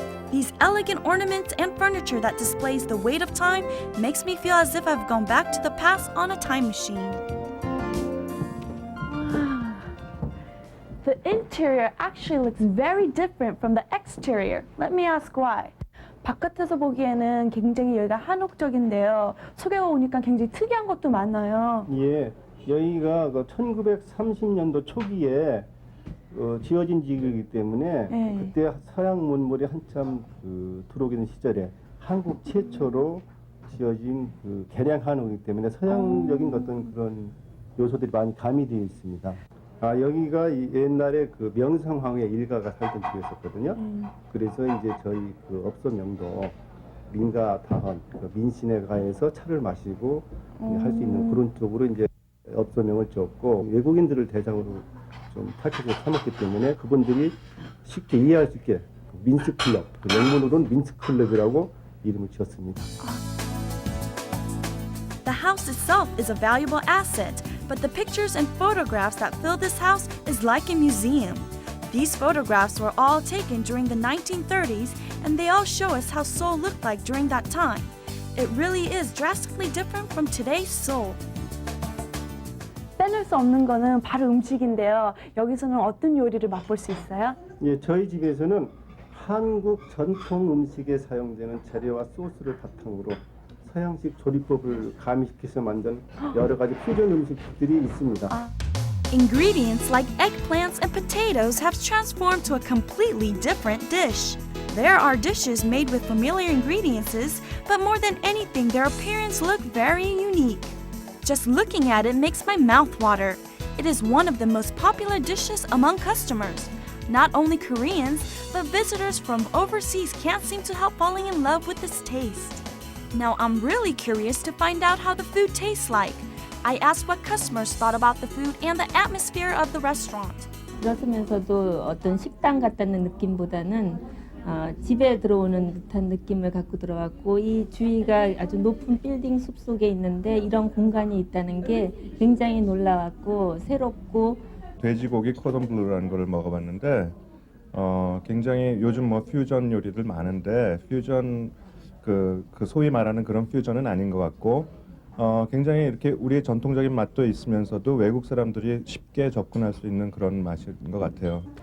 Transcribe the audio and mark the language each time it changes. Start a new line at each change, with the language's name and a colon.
English: These elegant ornaments and furniture that displays the weight of time makes me feel as if I've gone back to the past on a time machine. The interior actually looks very different from the exterior. Let me ask why.
Korean: 바깥에서 보기에는 굉장히 여기가 한옥적인데요. 속에 오니까 굉장히 특이한 것도 많아요. 예, 여기가 그 1930년도 초기에 지어진 지역이기 때문에 그때 서양 문물이 한참 들어오는 시절에 한국 최초로 지어진 개량 한옥이기 때문에 서양적인 어떤 그런 요소들이 많이 가미되어 있습니다. 여기가 옛날에 그 명성황후의 일가가 살던 집이었거든요. 그래서 이제 저희 업소명도 민가다헌, 민신에 가에서 차를 마시고 할 수 있는 그런 쪽으로 이제 업소명을 지었고, 외국인들을 대상으로 좀 타겟으로 삼았기 때문에 그분들이 쉽게 이해할 수 있게 민스클럽, 영문으로는 민스클럽이라고 이름을 지었습니다.
English: The house itself is a valuable asset, but the pictures and photographs that fill this house is like a museum. These photographs were all taken during the 1930s, and they all show us how Seoul looked like during that time. It really is drastically different from today's Seoul.
Korean: 빼놓을 수 없는 거는 바로 음식인데요. 여기서는 어떤 요리를 맛볼 수 있어요? 예, 저희 집에서는 한국 전통 음식에 사용되는 재료와 소스를 바탕으로 서양식 조리법을 가미시켜서 만든 여러 가지 퓨전 음식들이 있습니다.
English: Ingredients like eggplants and potatoes have transformed to a completely different dish. There are dishes made with familiar ingredients, but more than anything, their appearance look very unique. Just looking at it makes my mouth water. It is one of the most popular dishes among customers. Not only Koreans, but visitors from overseas can't seem to help falling in love with this taste. Now I'm really curious to find out how the food tastes like. I asked what customers thought about the food and the atmosphere of the restaurant.
Korean: 들어서면서도 어떤 식당 같다는 느낌보다는 집에 들어오는 듯한 느낌을 갖고 들어왔고, 이 주위가 아주 높은 빌딩 숲속에 있는데 이런 공간이 있다는 게 굉장히 놀라웠고 새롭고. 돼지고기 코돈블루라는 걸 먹어봤는데 굉장히 요즘 뭐 퓨전 요리들 많은데 퓨전 그 소위 말하는 그런 퓨전은 아닌 것 같고 굉장히 이렇게 우리의 전통적인 맛도 있으면서도 외국 사람들이 쉽게 접근할 수 있는 그런 맛인 것 같아요.